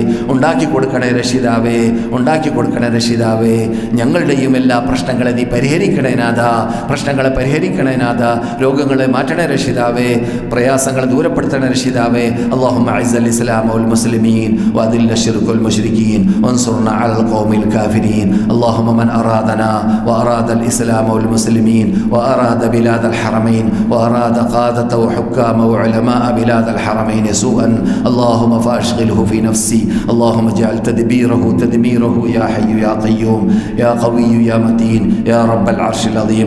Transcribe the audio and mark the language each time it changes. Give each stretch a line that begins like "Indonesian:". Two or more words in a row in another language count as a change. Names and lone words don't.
Malayalam: ഞങ്ങളുടെയും എല്ലാ പ്രശ്നങ്ങളെ നീ പരിഹരിക്കണേ നാഥ. രോഗങ്ങളെ മാറ്റണേ രക്ഷിതാവേ. പ്രയാസങ്ങളെ ദൂരപ്പെടുത്തണേ രക്ഷിതാവേ.
Arabic: اللهم أعز الإسلام والمسلمين وأذل الشرك والمشركين وانصر وانصرنا على القوم الكافرين. اللهم من أرادنا وأراد الإسلام والمسلمين وأراد بلاد الحرمين وأراد قادة وحكام وعلماء بلاد الحرمين سوءا اللهم فأشغله في نفسي. اللهم اجعل تدبيره تدميره يا حي يا قيوم يا قوي يا متين يا رب العرش العظيم.